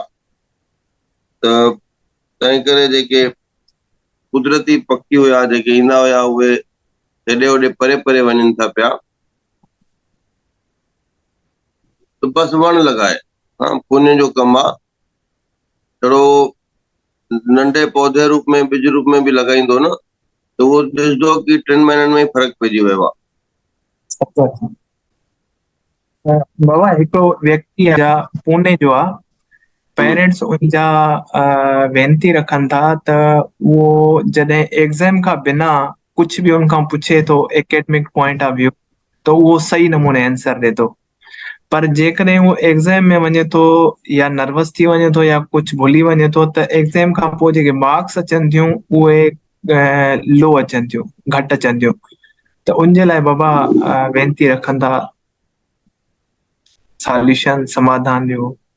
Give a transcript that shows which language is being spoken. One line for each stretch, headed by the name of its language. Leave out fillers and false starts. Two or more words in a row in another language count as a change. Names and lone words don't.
Sindhi: त तंहिं करे जेके कुदरती पखी हुया, जेके ईंदा हुया, उहे हेॾे होॾे परे परे वञनि था पिया। त बसि वण लॻाए, पुण्य जो कमु आहे। थोरो नंढे पौधे रूप में, ॿिज रूप में बि लॻाईंदो न, त उहो ॾिसंदो कि 3 महीननि में ई फ़र्क़ु पइजी वियो आहे। बाबा, हिकिड़ो व्यक्ति आहे, पुणे जो आहे, पेरेंट्स उनजा वेनती रखनि था त उहो जॾहिं एग्ज़ाम खां बिना कुछ बि उनखां पुछे थो
English: academic point of view,
Sindhi: त उहो सही नमूने आंसर ॾे थो, पर जेकॾहिं उहो एग्ज़ाम में वञे थो या नर्वस थी वञे थो या कुछ भुली वञे थो, त एग्ज़ाम खां पोइ जेके मार्क्स अचनि थियूं उहे लो अचनि थियूं, घटि अचनि थियूं। त उनजे लाइ बाबा वेनती रखनि था, सॉल्यूशन, समाधान ॾियो।